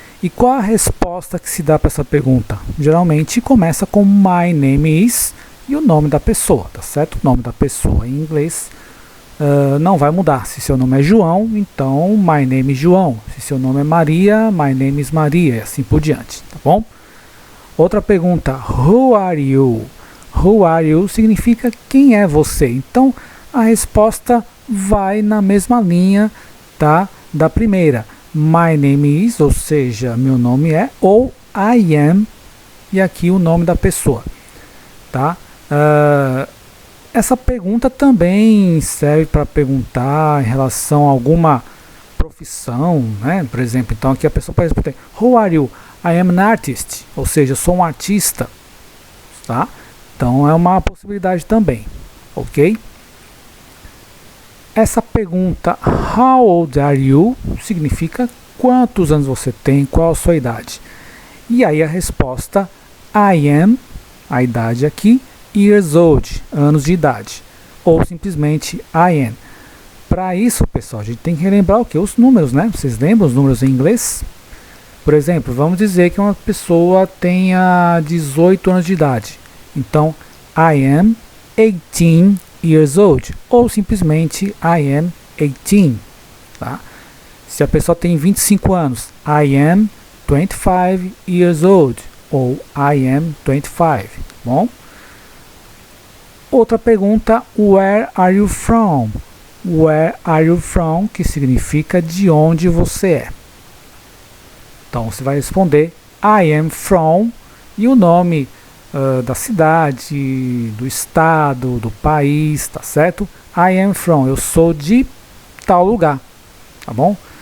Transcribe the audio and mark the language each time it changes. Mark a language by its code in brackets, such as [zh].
[pt] E qual a resposta que se dá para essa pergunta? Geralmente começa com [en] my name is [pt] e o nome da pessoa, tá certo? O nome da pessoa em inglês não vai mudar. Se seu nome é João, então [en] my name is [pt] João. Se seu nome é Maria, my name is Maria, e assim por diante, tá bom? Outra pergunta, [en] who are you? Who are you [pt] significa quem é você. Então a resposta vai na mesma linha, tá, da primeira. [en] My name is, [pt] ou seja, meu nome é, ou [en] I am, [pt] e aqui o nome da pessoa, tá? Essa pergunta também serve para perguntar em relação a alguma profissão, né? Por exemplo, então aqui a pessoa pode responder, [en] who are you? I am an artist, [pt] ou seja, eu sou um artista, tá? Então é uma possibilidade também, ok? Essa pergunta, [en] how old are you? [pt] Significa quantos anos você tem, qual a sua idade. E aí a resposta, [en] I am, [pt] a idade aqui, [en] years old, [pt] anos de idade. Ou simplesmente [en] I am. [pt] Para isso, pessoal, a gente tem que relembrar o que? Os números, né? Vocês lembram os números em inglês? Por exemplo, vamos dizer que uma pessoa tenha 18 anos de idade. [en] Então, I am 18 years old. [pt] Ou simplesmente [en] I am 18. [pt] Tá? Se a pessoa tem 25 anos, [en] I am 25 years old. [pt] Ou [en] I am 25. [pt] Bom? Outra pergunta, [en] where are you from? Where are you from? [pt] Que significa de onde você é. Então você vai responder [en] I am from [pt] e o nome da cidade, do estado, do país, tá certo? [en] I am from, [pt] eu sou de tal lugar, tá bom?